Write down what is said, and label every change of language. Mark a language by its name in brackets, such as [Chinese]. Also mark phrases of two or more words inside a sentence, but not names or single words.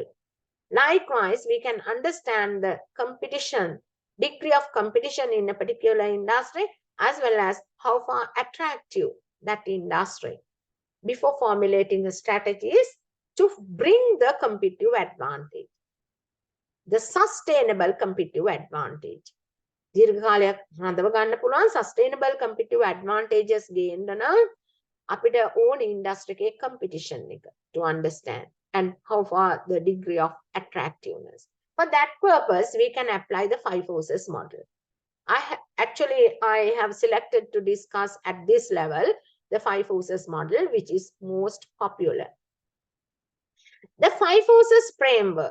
[English] Likewise, we can understand the competition, degree of competition in a particular industry, as well as how far attractive that industry before formulating the strategies to bring the competitive advantage, the sustainable competitive advantage. [Sinhala] දීර්ඝකාලයක් රඳව ගන්න පුළුවන් [English] sustainable competitive advantages gained [Sinhala] නම් අපිට [English] own industry එකේ competition එක to understand and how far the degree of attractiveness. For that purpose, we can apply the five forces model. actually, I have selected to discuss at this level the 5 forces model, which is most popular. The 5 forces framework.